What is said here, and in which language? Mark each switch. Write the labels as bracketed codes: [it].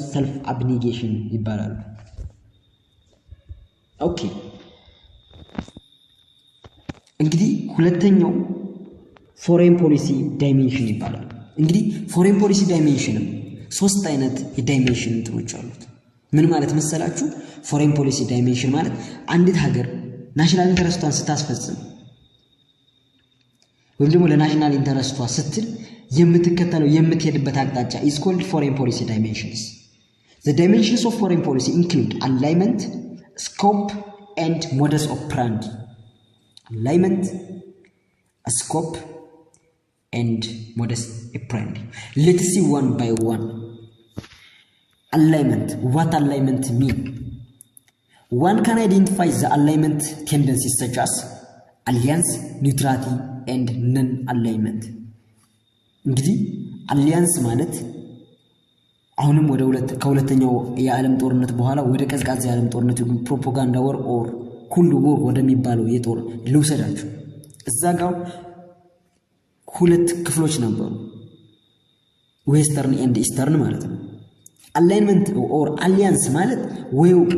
[am] ሰልፍ አብኒጌሽን ይባላሉ። ኦኬ እንግዲህ ሁለተኛው ፎሬን ፖሊሲ ዳይሜንሽን ይባላል። እንግዲህ ፎሬን ፖሊሲ ዳይሜንሽንም ሶስት አይነት የዳይሜንሽን እንትኖች አሉት። ምን ማለት መሰላችሁ? ፎሬን ፖሊሲ ዳይሜንሽን ማለት አንዲት ሀገር ናሽናል ኢንተረስቷን ስታስፈጽም ወይም ደግሞ ለናሽናል ኢንተረስቷ ስትል የምትከተለው የምትሄድበት አቅጣጫ [en] is called foreign policy dimensions. The dimensions of foreign policy include alignment, scope and modus operandi. Alignment, scope and modus operandi. Let's see one by one. alignment. What alignment mean? One can identify the alignment tendencies such as alliance, neutrality and non-alignment. [am] እንግዲህ አሊያንስ ማለት አሁንም ወደ ከሁለተኛው የዓለም ጦርነት በኋላ ወደ ቀዝቃዛ የዓለም ጦርነት ፕሮፓጋንዳ ወር ኦር ኩልድ ወር ወደሚባለው የጦር ልውሰዳችሁ። እዛ ጋር ሁለት ክፍሎች ነበሩ፣ ዌስተርን ኤንድ ኢስተርን ማለት ነው። አላይንመንት ኦር አሊያንስ ማለት ወይ